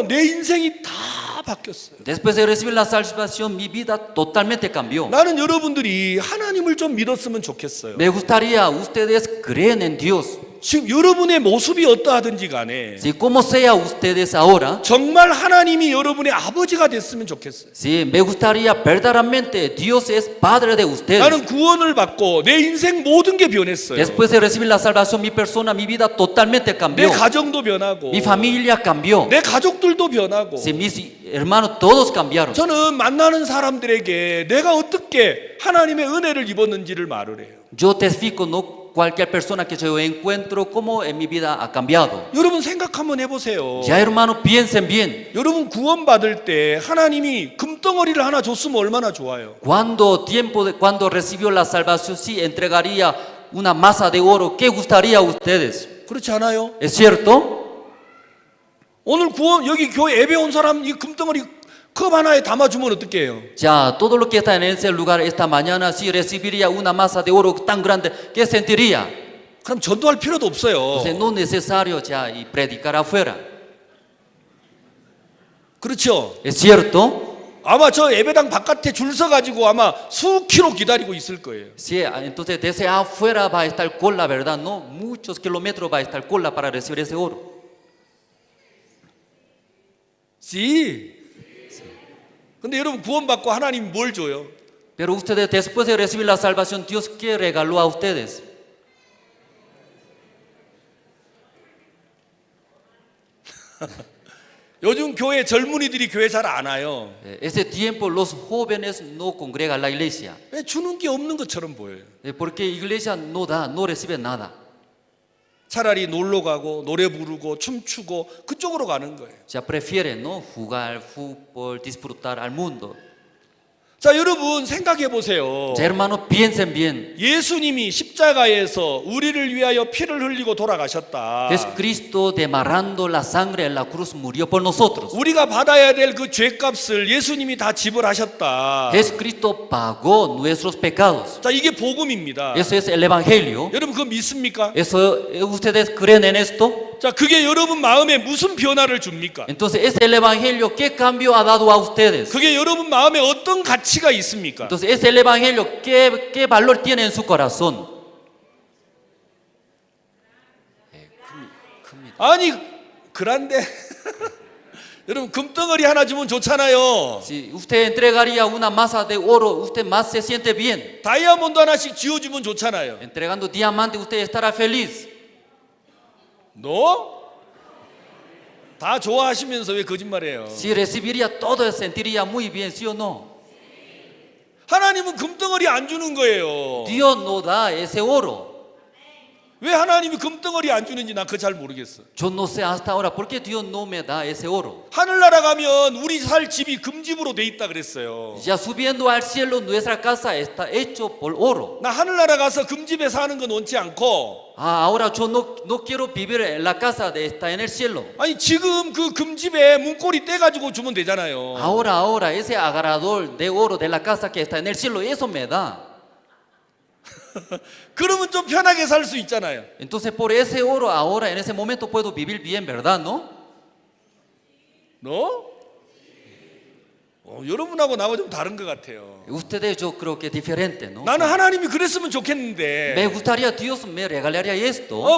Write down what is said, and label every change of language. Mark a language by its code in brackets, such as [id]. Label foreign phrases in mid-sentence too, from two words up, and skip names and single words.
[ko] 내 인생이 다 바뀌었어요. [es] Después de recibir la salvación, mi vida totalmente cambió. [ko] 나는 여러분들이 하나님을 좀 믿었으면 좋겠어요. [es] Me gustaría ustedes creen en Dios. [ko] 지금 여러분의 모습이 어떠하든지 간에 [es] Si como sea ustedes ahora, [ko] 정말 하나님이 여러분의 아버지가 됐으면 좋겠어요. [es] si me gustaría verdaderamente Dios es Padre de ustedes. [ko] 나는 구원을 받고 내 인생 모든 게 변했어요. [es] Después de recibir la salvación, mi persona, mi vida totalmente [ko] 내 [es] cambió. [ko] 가정도 변하고 [es] Mi familia cambió. [ko] 내 가족들도 변하고 [es] Si mis hermanos todos cambiaron. [ko] 저는 만나는 사람들에게 내가 어떻게 하나님의 은혜를 입었는지를 말을 해요. [es] Yo testifico, ¿no? Cualquier persona que yo encuentro, cómo en mi vida ha cambiado. [ko] 여러분 생각 한번 해보세요. [es] Ya hermano, piensen bien. [ko] 여러분 구원받을 때 하나님이 금덩어리를 하나 줬으면 얼마나 좋아요. [es] Cuando recibió la salvación, sí entregaría una masa de oro. ¿Qué gustaría a ustedes? [ko] 그렇지 않아요? [es] ¿Es cierto? [ko] 오늘 구원 여기 교회 예배 온 사람 이 금덩어리 컵 하나에 담아주면 어떻게 해요? [es] Ya, todo lo que está en ese lugar esta mañana, si recibiría una masa de oro tan grande, ¿qué sentiría? [ko] 그럼 전도할 필요도 없어요. [es] Entonces no es necesario ya y predicar afuera. [ko] 그렇죠? [es] ¿Es cierto? [ko] 아마 저 예배당 바깥에 줄 서가지고 아마 수 킬로 기다리고 있을 거예요. [es] Sí, entonces desde afuera va a estar cola, ¿verdad? No, muchos kilómetros va a estar cola para recibir ese oro. Sí. [ko] 근데 여러분 구원받고 하나님 뭘 줘요? [es] Pero ustedes después de recibir la salvación, Dios ¿qué regaló a ustedes? [ko] 요즘 교회 젊은이들이 교회 잘 안 와요. [es] Ese tiempo los jóvenes no congregan la iglesia. [ko] 왜 주는 게 없는 것처럼 보여요. [es] Porque iglesia no da, no recibe nada. [ko] 차라리 놀러 가고 노래 부르고 춤추고 그쪽으로 가는 거예요. [es] Ya prefieren, ¿no? Jugar fútbol, disfrutar al mundo. [ko] 자, 여러분 생각해 보세요. [es] Ya, hermano, piensen bien. [ko] 예수님이 십자가에서 우리를 위하여 피를 흘리고 돌아가셨다. [es] Jesucristo derramando la sangre en la cruz murió por nosotros. [ko] 우리가 받아야 될 그 죄값을 예수님이 다 지불하셨다. [es] Jesucristo pagó nuestros pecados. [ko] 자, 이게 복음입니다. [es] Eso es el evangelio. [ko] 여러분 그거 믿습니까? [es] Eso, ¿ustedes creen en esto? [ko] 자, 그게 여러분 마음에 무슨 변화를 줍니까? [es] Entonces, ¿es el evangelio qué cambio ha dado a ustedes? [ko] 그게 여러분 마음에 어떤 가치가 있습니까? [es] Entonces, ¿es el evangelio qué valor tiene en su corazón? [ko] 아니, 그런데 여러분 금덩어리 하나 주면 좋잖아요. [es] Si usted entregaría una masa de oro, usted más se siente bien. [ko] 다이아몬드 하나씩 쥐어주면 좋잖아요. [es] Entregando diamante, usted estará feliz. [ko] 너? 다 좋아하시면서 왜 거짓말해요? [es] Si recibiría todo, sentiría muy bien, ¿sí o no? [ko] 하나님은 금덩어리 안 주는 거예요. [es] Dios no da ese oro. [ko] 왜 하나님이 금덩어리 안 주는지 난 그거 잘 모르겠어. [es] Yo no sé hasta ahora por qué Dios no me da ese oro. [ko] 하늘나라 가면 우리 살 집이 금집으로 돼 있다 그랬어요. [es] Ya subiendo al cielo, nuestra casa está hecho por oro. [ko] 나 하늘나라 가서 금집에 사는 건 원치 않고. [es] Ahora yo no quiero vivir en la casa de está en el cielo. [ko] 아니 지금 그 금집에 문고리 떼가지고 주면 되잖아요. [es] Ahora ese agarrador de oro de la casa que está en el cielo, eso me da. [ko] 그러면 좀 편하게 살 수 있잖아요. [es] Entonces por ese oro ahora en ese momento puedo vivir bien, ¿verdad? ¿No? [ko] 너? 여러분하고 나하고 좀 다른 것 같아요. [es] Ustedes yo creo que es diferente, ¿no? [ko] 나는 하나님이 그랬으면 좋겠는데. [es] Me gustaría Dios me regalaría esto.